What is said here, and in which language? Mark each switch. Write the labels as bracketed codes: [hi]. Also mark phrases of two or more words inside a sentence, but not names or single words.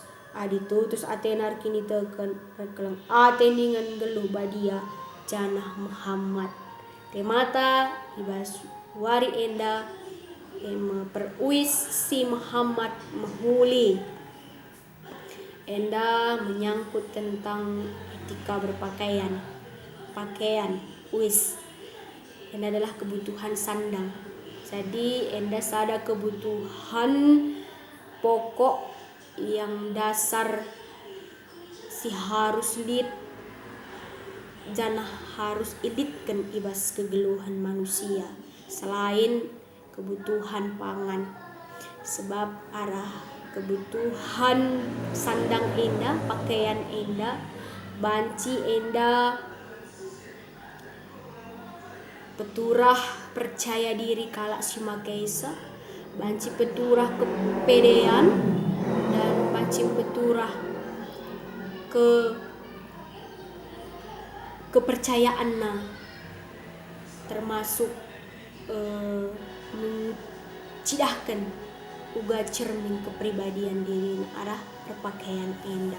[btx] Adi tutus atenar kini teken rekelang ateningan geluh badia janah Muhammad. [id] Temata ibas wari enda [btx] peruis si Muhammad mahuli. [id] Enda menyangkut tentang etika berpakaian. Pakaian uis. Enda adalah kebutuhan sandang. Jadi enda sada kebutuhan pokok yang dasar [btx] si harus lid [id] janah harus iditkan ibas kegeluhan manusia selain kebutuhan pangan. [btx] Sebab arah kebutuhan sandang enda, pakaian enda, banci enda, peturah [id] percaya diri [btx] kalak si makeisa, banci peturah kepedean dan banci peturah kepercayaan na [id] termasuk mencidahkan uga cermin kepribadian diri [btx] arah perpakaian enda.